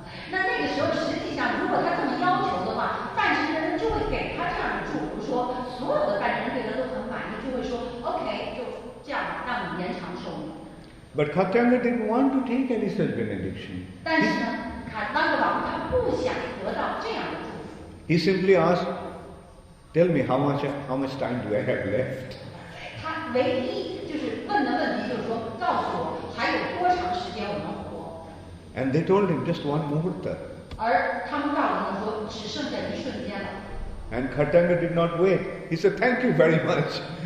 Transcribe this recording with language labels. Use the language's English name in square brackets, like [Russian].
[Chinese] 那个时候实际上，如果他这么要求的话，半神人就会给他这样的祝福，说所有的半神人对他都很满意，就会说 OK， 就这样让你延长寿命。 [English] But Khattanga didn't want to take any such benediction. [Chinese] 但是呢，卡当的王他不想得到这样的祝福。 [English] He simply asked, "Tell me how much time do I have left?" [Chinese] 他唯一就是问的问题就是说，告诉我还有多长时间我能活。 [English] And they told him just one muhurta. [Chinese] 而他们告诉他说，只剩下一瞬间了。 [English] And Khattanga did not wait. He said, "Thank you very much."